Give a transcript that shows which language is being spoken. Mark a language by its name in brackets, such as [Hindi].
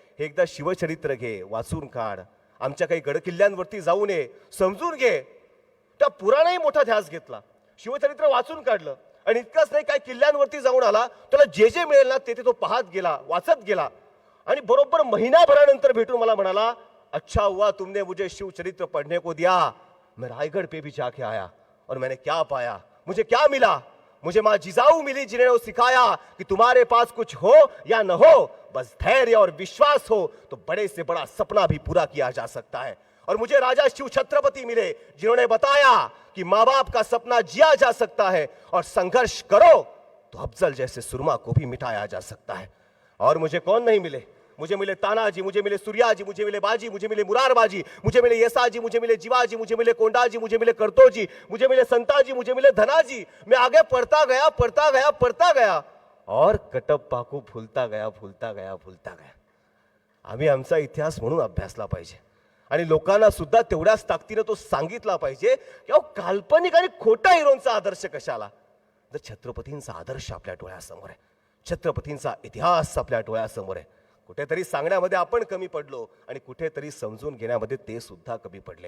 [Marathi] हे एकदा शिवचरित्र घे, वाचून काढ. आमच्या काही गडकिल्ल्यांवरती जाऊन ये, समजून घे. त्या पुराणाही मोठा ध्यास घेतला, शिवचरित्र वाचून काढलं आणि इतकंच नाही, काय किल्ल्यांवरती जाऊन आला. त्याला जे जे मिळेल ना ते तो पाहत गेला, वाचत गेला. आणि बरोबर महिनाभरानंतर भेटून मला म्हणाला, [Hindi] अच्छा हुआ तुमने मुझे शिव चरित्र पढ़ने को दिया. मैं रायगढ़ पे भी जाके आया और मैंने क्या पाया, मुझे क्या मिला. मुझे माँ जिजाऊ मिली जिन्होंने वो सिखाया कि तुम्हारे पास कुछ हो या न हो, बस धैर्य और विश्वास हो तो बड़े से बड़ा सपना भी पूरा किया जा सकता है. और मुझे राजा शिव छत्रपति मिले जिन्होंने बताया कि माँ बाप का सपना जिया जा सकता है और संघर्ष करो तो अफजल जैसे सुरमा को भी मिटाया जा सकता है. और मुझे कौन नहीं मिले, मुझे मिले तानाजी, मुझे मिले सूर्याजी, मुझे मिले बाजी, मुझे मिले मुरारबाजी, मुझे मिले यसाजी, मुझे मिले जीवाजी, मुझे मिले कोंडाजी, मुझे मिले करतोजी, मुझे मिले संताजी, मुझे मिले धनाजी. मैं आगे पढ़ता गया, पढ़ता गया, पढ़ता गया और कटप्पा को भूलता गया, भूलता गया, भूलता गया. [Marathi] आम्ही आमचा इतिहास म्हणून अभ्यासला पाहिजे आणि लोकांना सुद्धा तेवढ्याच ताकदीने तो सांगितला पाहिजे की अहो काल्पनिक आणि खोटा हिरोंचा आदर्श कशाला, जर छत्रपतींचा आदर्श आपल्या डोळ्यासमोर आहे, छत्रपतींचा इतिहास आपल्या डोळ्यासमोर आहे. कुठेतरी सांगण्यामध्ये आपण कमी पडलो आणि कुठेतरी समजून घेण्यामध्ये ते सुद्धा कमी पडले.